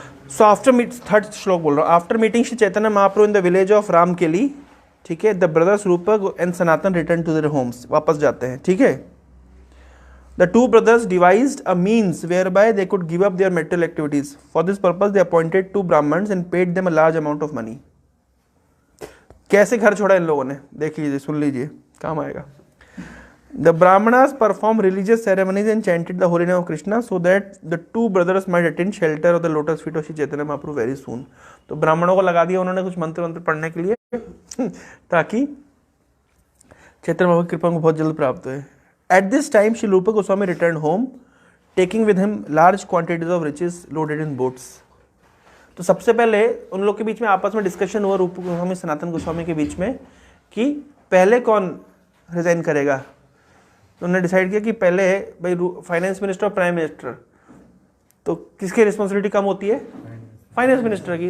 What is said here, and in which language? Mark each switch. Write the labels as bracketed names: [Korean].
[English] so after meet, [Hindi] third श्लोक बोल रहा हूँ। [English] after meeting Shri Chaitanya Mahaprabhu in the village of Ramkeli, [Hindi] ठीक है, [English] the brothers Rupak and Sanatan return to their homes, [Hindi] वापस जाते हैं। ठीक है, [English] The two brothers devised a means whereby they could give up their material activities. For this purpose they appointed two Brahmans and paid them a large amount of money. [Hindi] कैसे घर छोड़ा इन लोगों ने, देख लीजिए, सुन लीजिए, काम आएगा। [English] The Brahmanas performed religious ceremonies and chanted the holy name of Krishna so that the two brothers might attain shelter of the lotus feet of Shri Chaitanya Mahaprabhu very soon. [Hindi] तो ब्राह्मणों को लगा दिया उन्होंने कुछ मंत्र मंत्र पढ़ने के लिए ताकि चैतन्य महाप्रभु की कृपा को बहुत जल्द प्राप्त हुए। [English] At this time, Shri Rupa Goswami returned home, taking with him large quantities of riches loaded in boats. [Hindi] तो सबसे पहले उन लोग के बीच में आपस में डिस्कशन हुआ, रूप गोस्वामी सनातन गोस्वामी के बीच में, कि पहले कौन रिजाइन करेगा। तो उन्होंने डिसाइड किया कि पहले भाई फाइनेंस मिनिस्टर और प्राइम मिनिस्टर, तो किसकी रिस्पॉन्सिबिलिटी कम होती है, फाइनेंस मिनिस्टर की।